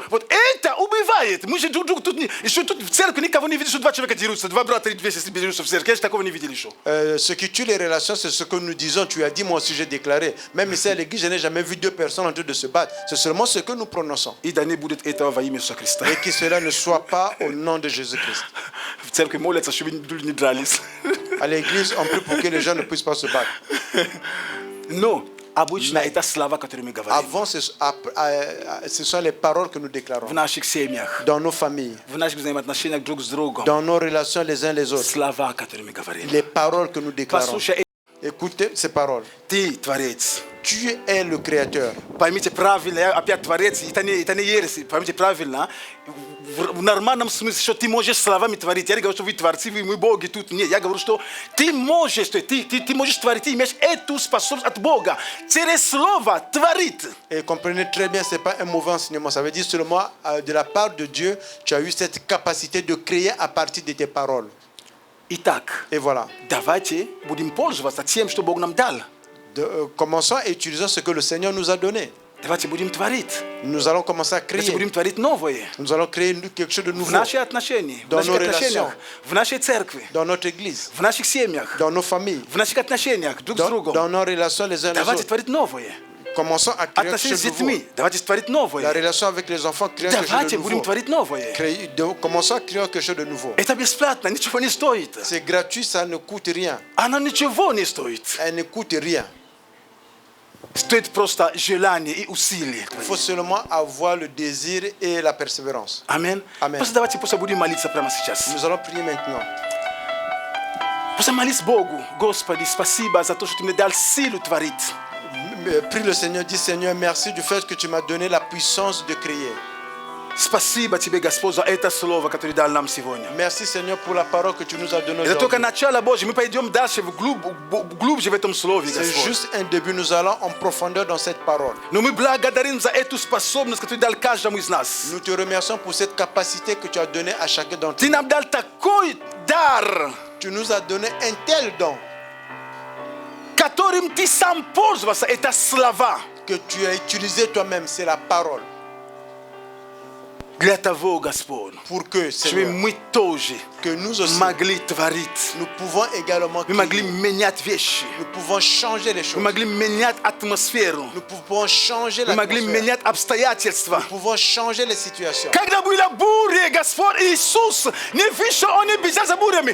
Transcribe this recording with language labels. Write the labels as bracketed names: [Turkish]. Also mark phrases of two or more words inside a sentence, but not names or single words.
[Russian] Вот это убивает. Мы же друг другу тут, еще тут в церкви никого не видели, что два человека дерутся, два брата или две сестры дерутся в церкви. Я же такого не видел еще. [French] Ce qui tue les relations, c'est ce que nous disons. Tu as dit, moi aussi j'ai déclaré. Même ici à l'église, je n'ai jamais vu deux personnes en train de se battre. C'est seulement ce que nous prononçons. [Russian] И да не будет этого во имя Иисуса Христа. [French] Et que cela ne soit pas au nom de Jésus-Christ. [Russian] В церкви молятся, чтобы люди не дрались. [French] À l'église, on prie pour que les gens ne puissent pas se battre. [Russian] Но обычно это слова, которые мы говорим. [French] Avant, ce sont les paroles que nous déclarons. [Russian] В наших семьях, [French] Dans nos familles, [Russian] в наших взаимоотношениях друг с другом. [French] dans nos relations les uns les autres. [Russian] Слова, которые мы говорим. [French] Les paroles que nous déclarons. [Russian] Послушай, [French] Écoutez ces paroles. [Russian] ты творец. [French] Tu es le Créateur. [Russian] Поймите правильно, я опять творец, это не ересь, поймите правильно. В нормальном смысле, что ты можешь словами творить. Я не говорю, что вы творцы, мы боги тут. Нет, я говорю, что ты можешь творить, ты имеешь эту способность от Бога. Через слово творит. [French] Et comprenez très bien, ce n'est pas un mauvais enseignement. Ça veut dire seulement de la part de Dieu, tu as eu cette capacité de créer à partir de tes paroles. [Russian] Итак, [French] Et voilà. [Russian] давайте будем пользоваться тем, что Бог нам дал. [French] Commençons à utiliser ce que le Seigneur nous a donné. [Russian] Давайте будем творить. [French] Nous allons commencer à [Russian] Давайте [French] créer. [Russian] будем творить новое. [French] Nous allons créer quelque chose de [Russian] В [French] nouveau [Russian] нашей отношении, в [French] Dans [Russian] наших [French] nos [Russian] отношениях, [French] relations. [Russian] в нашей церкви, [French] dans notre église, [Russian] в наших семьях, [French] dans nos familles, [Russian] в наших отношениях друг с [French] dans [Russian] другом. [French] nos relations les uns les [Russian] Давайте [French] autres. [Russian] творить новое. [French] Commençons à créer quelque [Russian] Отношения с [French] chose de nouveau. [Russian] детьми. Давайте творить [French] La [Russian] новое. [French] relation avec les enfants, créer quelque chose [Russian] Давайте [French] de [Russian] будем [French] nouveau. [Russian] творить новое. [French] Commençons à créer quelque chose de nouveau. [Russian] Это бесплатно, ничего не стоит. [French] C'est gratuit, ça ne coûte rien. [Russian] Оно ничего не стоит. [French] Elle ne coûte rien. [Russian] Стоит просто желание и усилие. [French] Il faut seulement avoir le désir et la persévérance. [Russian] Аминь. Аминь. Просто давайте просто будем молиться прямо сейчас. [French] Nous allons prier maintenant. [Russian] Просто молись Богу. Господи, спасибо за то, что ты мне дал силу творить. [French] Prie le Seigneur, dis Seigneur, merci du fait que tu m'as donné la puissance de créer. [Russian] Спасибо тебе, Господь, за это слово, которое дал нам сегодня. [French] Merci Seigneur pour la parole que tu nous as donnée [Russian] Это только [French] aujourd'hui. [Russian] начало Божье. Мы пойдем дальше, глубже в этом слове, [French] C'est [Russian] Господь. [French] juste un début, nous allons en profondeur dans cette parole. [Russian] Но мы благодарим за эту способность, которую дал каждому из нас. [French] Nous te remercions pour cette capacité que tu as donnée à chacun d'entre [Russian] Ты [French] nous. [Russian] нам дал такой дар, [French] Tu nous as donné un tel don [Russian] которым ты сам пользовался. Это слова. [French] que tu as utilisé toi-même, c'est la parole. [Russian] Для того, Господь, [French] Pour que, [Russian] чтобы [French] Seigneur, [Russian] мы тоже [French] que nous aussi, [Russian] могли творить. [French] nous pouvons également [Russian] Мы могли [French] créer. [Russian] менять вещи. [French] Nous pouvons changer les [Russian] Мы [French] choses. [Russian] могли менять атмосферу. [French] Nous pouvons changer [Russian] Мы могли [French] l'atmosphère. [Russian] менять обстоятельства. [French] Nous pouvons changer les situations. [Russian] Когда была буря, Господь Иисус не вышел, Он не бежал за бурями.